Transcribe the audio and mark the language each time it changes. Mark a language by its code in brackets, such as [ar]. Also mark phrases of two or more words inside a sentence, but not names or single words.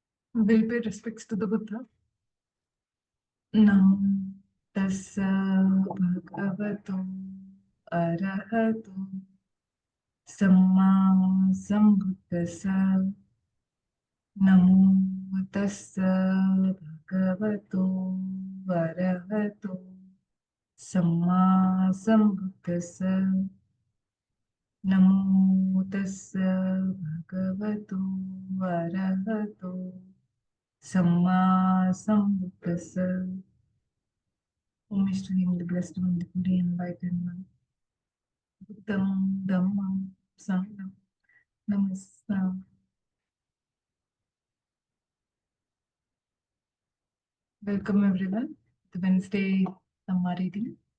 [en] Will pay respects to the Buddha. [pi] Nam tassa bhagavato arahato samma sambuddhassa. Namo tassa bhagavato arahato samma sambuddhassa. Namo tassa bhagavato arahato samma sambuddhassa. [en] Homage to him, the blessed one, the fully enlightened one. [pi] Buddham Dhammam Sangham Namaskar. [en] Welcome everyone to Wednesday Dhamma reading.